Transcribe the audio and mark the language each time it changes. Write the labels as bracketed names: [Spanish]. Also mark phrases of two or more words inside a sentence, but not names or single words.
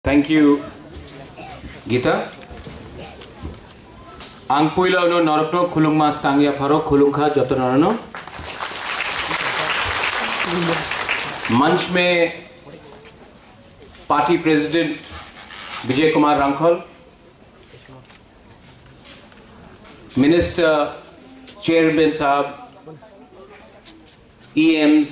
[English] Thank you, Gita. [Kok Borok] Angpuila no norokno khulung mas tangya pharo khulung kha jotonorno. [Hindi] मंच में पार्टी प्रेसिडेंट विजय कुमार रांखल, मिनिस्टर, चेयरमैन साहब, ईएम्स,